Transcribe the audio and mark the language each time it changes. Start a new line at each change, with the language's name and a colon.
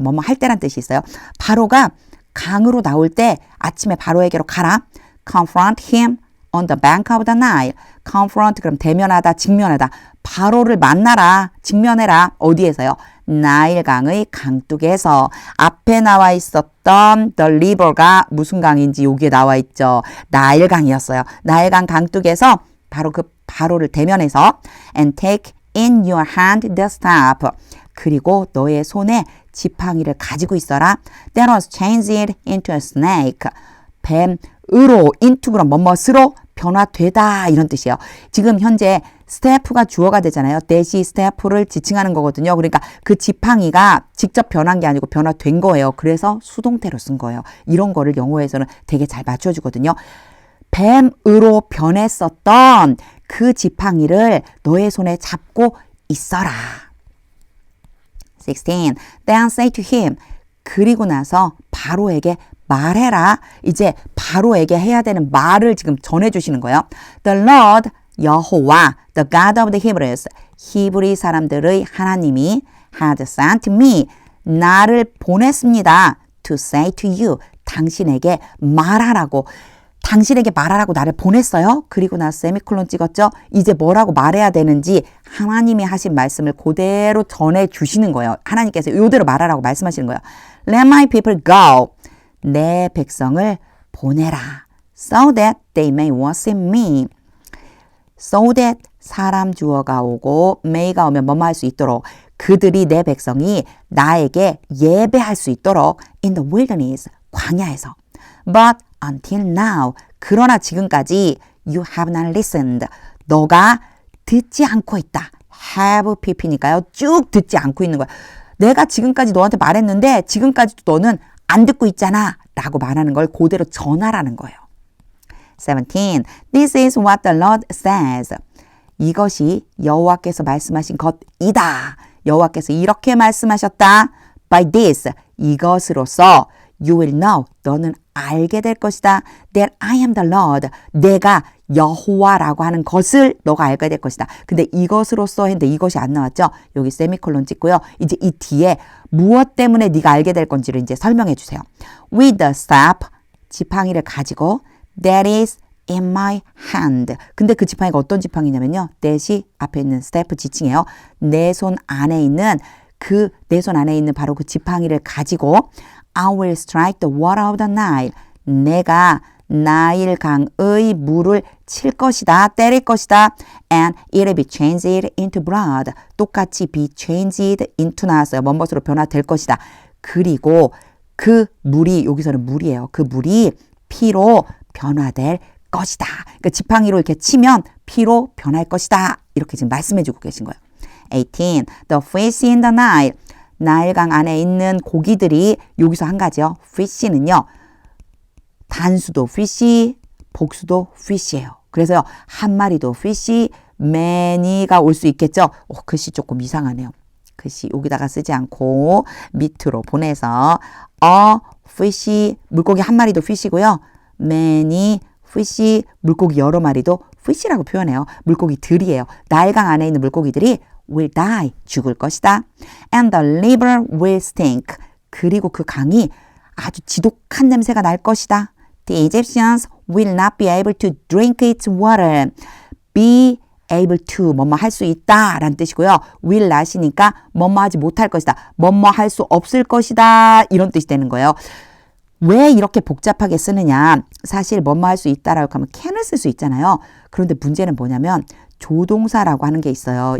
Korean: 뭐뭐 할 때란 뜻이 있어요. 바로가 강으로 나올 때 아침에 바로에게로 가라.
English: Confront him on the bank of the Nile.
Korean: confront 그럼 대면하다, 직면하다. 바로를 만나라, 직면해라. 어디에서요? 나일강의 강둑에서. 앞에 나와 있었던 the river가 무슨 강인지 여기에 나와 있죠. 나일강이었어요. 나일강 강둑에서 바로 그 바로를 대면해서
English: and take in your hand the staff.
Korean: 그리고 너의 손에 지팡이를 가지고 있어라.
English: That was changed into a snake.
Korean: 뱀으로 into 그럼 뭐뭐으로 변화되다 이런 뜻이에요. 지금 현재 스태프가 주어가 되잖아요. 대시 스태프를 지칭하는 거거든요. 그러니까 그 지팡이가 직접 변한 게 아니고 변화된 거예요. 그래서 수동태로 쓴 거예요. 이런 거를 영어에서는 되게 잘 맞춰주거든요. 뱀으로 변했었던 그 지팡이를 너의 손에 잡고 있어라.
English: 16. Then say to him.
Korean: 그리고 나서 바로에게 말해라. 이제 바로에게 해야 되는 말을 지금 전해주시는 거예요.
English: The Lord, 여호와, the God of the Hebrews,
Korean: 히브리 사람들의 하나님이
English: had sent me,
Korean: 나를 보냈습니다.
English: To say to you,
Korean: 당신에게 말하라고. 당신에게 말하라고 나를 보냈어요. 그리고 나서 세미콜론 찍었죠. 이제 뭐라고 말해야 되는지 하나님이 하신 말씀을 그대로 전해주시는 거예요. 하나님께서 이대로 말하라고 말씀하시는 거예요.
English: Let my people go.
Korean: 내 백성을 보내라.
English: So that they may worship me.
Korean: So that 사람 주어가 오고 may가 오면 뭐뭐 할 수 있도록 그들이 내 백성이 나에게 예배할 수 있도록
English: in the wilderness
Korean: 광야에서.
English: But until now
Korean: 그러나 지금까지
English: you have not listened.
Korean: 너가 듣지 않고 있다. have pp니까요. 쭉 듣지 않고 있는 거야. 내가 지금까지 너한테 말했는데 지금까지도 너는 안 듣고 있잖아 라고 말하는 걸 그대로 전하라는 거예요. 17.
English: This is what the Lord says.
Korean: 이것이 여호와께서 말씀하신 것이다. 여호와께서 이렇게 말씀하셨다.
English: By this,
Korean: 이것으로서
English: you will know,
Korean: 너는 알게 될 것이다.
English: That I am the Lord.
Korean: 내가 여호와라고 하는 것을 너가 알게 될 것이다. 근데 이것으로서 했는데 이것이 안 나왔죠. 여기 세미콜론 찍고요. 이제 이 뒤에 무엇 때문에 네가 알게 될 건지를 이제 설명해 주세요.
English: With the staff,
Korean: 지팡이를 가지고
English: that is in my hand.
Korean: 근데 그 지팡이가 어떤 지팡이냐면요. that이 앞에 있는 스태프 지칭이에요. 내 손 안에 있는 내 손 안에 있는 바로 그 지팡이를 가지고
English: I will strike the water of the Nile.
Korean: 내가 나일 강의 물을 칠 것이다. 때릴 것이다.
English: And it will be changed into blood.
Korean: 똑같이
English: be changed into
Korean: 나왔어요. 뭔것으로 변화될 것이다. 그리고 그 물이 여기서는 물이에요. 그 물이 피로 변화될 것이다. 그러니까 지팡이로 이렇게 치면 피로 변할 것이다. 이렇게 지금 말씀해주고 계신 거예요.
English: 18. The fish in the Nile.
Korean: 나일강 안에 있는 고기들이 여기서 한 가지요. fish는요. 단수도 fish, 복수도 fish예요. 그래서요. 한 마리도 fish, many가 올 수 있겠죠. 글씨 조금 이상하네요. 글씨 여기다가 쓰지 않고 밑으로 보내서 fish, 물고기 한 마리도 fish고요. many, fish, 물고기 여러 마리도 fish라고 표현해요. 물고기들이에요. 나일강 안에 있는 물고기들이
English: will die,
Korean: 죽을 것이다.
English: And the river will stink.
Korean: 그리고 그 강이 아주 지독한 냄새가 날 것이다.
English: The Egyptians will not be able to drink its water.
Korean: Be able to, 뭐뭐 할 수 있다 라는 뜻이고요. will not이니까 뭐뭐 하지 못할 것이다. 뭐뭐 할 수 없을 것이다. 이런 뜻이 되는 거예요. 왜 이렇게 복잡하게 쓰느냐. 사실 뭐뭐 할 수 있다라고 하면 can을 쓸 수 있잖아요. 그런데 문제는 뭐냐면 조동사라고 하는 게 있어요.